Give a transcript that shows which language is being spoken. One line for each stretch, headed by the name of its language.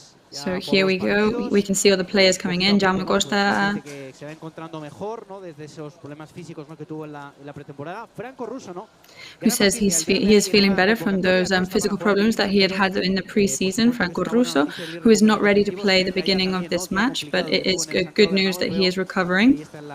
English: So here we go. We can see all the players coming in. Jaume Costa.
Spanish: Que se va encontrando mejor, ¿no? Desde esos problemas físicos, ¿no? que tuvo en la pretemporada. Franco Russo, ¿no?
English: Who says he is feeling better from those physical problems that he had in the preseason. Franco Russo, who is not ready to play the beginning of this match, but it is good news that he is recovering.